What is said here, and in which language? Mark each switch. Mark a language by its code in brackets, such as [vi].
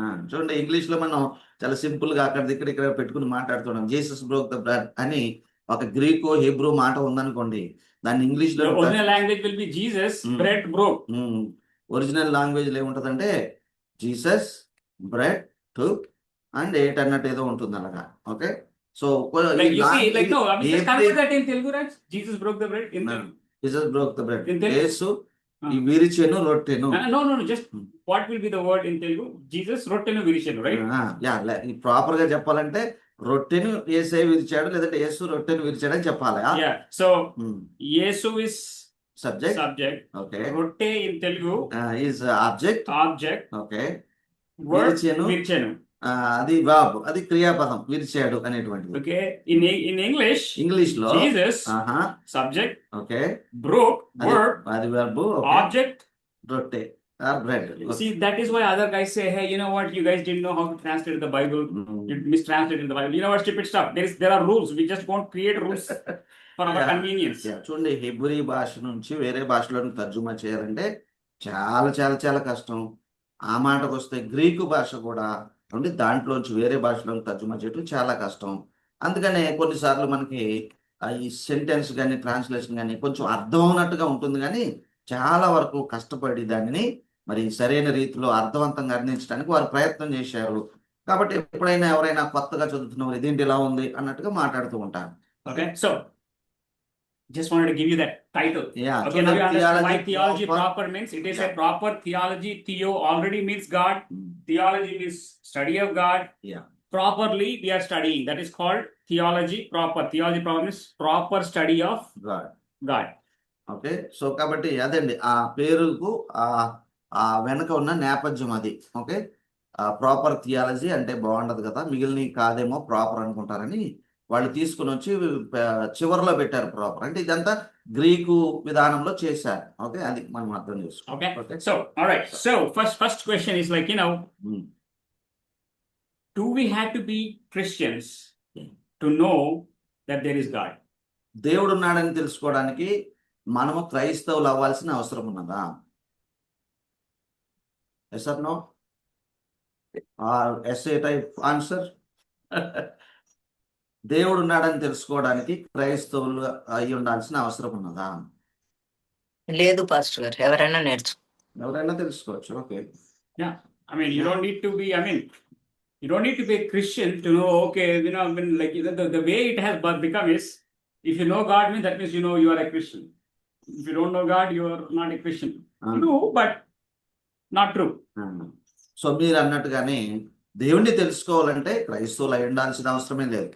[te] చూడండి ఇంగ్లీష్ లో మనం చాలా సింపుల్ గా అక్కడ ఇక్కడ పెట్టుకుని మాట్లాడుతున్నాం. జీసస్ బ్రోక్ ద బ్రెడ్ అని ఒక గ్రీకు హీబ్రూ మాట ఉందనుకోండి, దాన్ని ఇంగ్లీష్ లో [en] The original language will be Jesus bread broke. [te] Original language లో ఏముంటదంటే Jesus bread took and eight అన్నట్టు ఏదో ఉంటుంది అలాగా. Okay. So [en] Like you see, like no, I mean, just convert that in Telugu, right? Jesus broke the bread in Telugu. Jesus broke the bread. In Telugu? [te] యేసు ఈ విరిచెను రొట్టెను. [en] No, just what will be the word in Telugu? [te] Jesus rottenu virichenu, [en] right? [te] Proper గా చెప్పాలంటే రొట్టెను యేసే విరిచాడు, లేదంటే యేసు రొట్టెను విరిచాడు అని చెప్పాలి. [en] Yeah. So Yesu is subject. Okay. rotte in Telugu is object. Okay. word [te] విరిచెను, virichenu. అది verb, అది క్రియాపదం విరిచాడు అనేటువంటిది. [en] Okay. In English, [te] ఇంగ్లీష్ లో [en] Jesus subject, okay, broke verb, [te] అది verb, [en] object, రొట్టె or bread. See, that is why other guys say, hey, you know what, you guys didn't know how to translate the Bible. You mistranslated the Bible. You know what, stupid stuff. There are rules. We just won't create rules for our convenience. [te] చూడండి Hebrew భాష నుంచి వేరే భాషలోకి తర్జుమా చేయాలంటే చాలా చాలా చాలా కష్టం. ఆ మాటకు వస్తే గ్రీకు భాష కూడా అంటే దాంట్లోంచి వేరే భాషలోకి తర్జుమా చేయడం చాలా కష్టం. అందుకనే కొన్నిసార్లు మనకి ఈ సెంటెన్స్ కానీ ట్రాన్స్లేషన్ కానీ కొంచెం అర్థం అవునట్టుగా ఉంటుంది, కానీ చాలా వరకు కష్టపడి దానిని మరి సరైన రీతిలో అర్థవంతంగా అందించడానికి వారు ప్రయత్నం చేశారు. కాబట్టి ఎప్పుడైనా ఎవరైనా కొత్తగా చదువుతున్నవారు ఇదేంటి ఇలా ఉంది అన్నట్టుగా మాట్లాడుతూ ఉంటారు. [en] Okay, so just wanted to give you that title. Yeah. Okay, now you understand why theology proper means. It is a proper theology. Theo already means God. Theology means study of God. Yeah. Properly we are studying. That is called theology proper. Theology proper means proper study of God. Okay. [te] So కాబట్టి అదండి ఆ పేరుకు ఆ వెనక ఉన్న నేపథ్యం అది. Okay. Proper theology అంటే బాగుండదు కదా, మిగిలిన కాదేమో ప్రాపర్ అనుకుంటారని వాళ్ళు తీసుకుని వచ్చి చివరిలో పెట్టారు ప్రాపర్. అంటే ఇదంతా గ్రీకు విధానంలో చేశారు. ఓకే, అది మనం అర్థం చేసుకోవాలి. [en] Okay. So all right. So first question is like, you know, do we have to be Christians to know that there is God? [te] దేవుడు ఉన్నాడని తెలుసుకోవడానికి మనము క్రైస్తవులు అవ్వాల్సిన అవసరం ఉన్నదా? [en] Yes or no? Or essay type answer? [te] దేవుడు ఉన్నాడని తెలుసుకోవడానికి క్రైస్తవులు అయి ఉండాల్సిన అవసరం ఉన్నదా? లేదు పాస్టర్ గారు, ఎవరైనా ఎవరైనా తెలుసుకోవచ్చు. Okay. [en] I mean, you don't need to be. I mean, you don't need to be a Christian to know. Okay, you know, I mean, like the way it has become is, if you know God, means that means you know you are a Christian. If you don't know God, you are not a Christian. True, but not true. [te] So మీరు అన్నట్టుగానే దేవుణ్ణి తెలుసుకోవాలంటే క్రైస్తవులు అయి ఉండాల్సిన అవసరమే లేదు.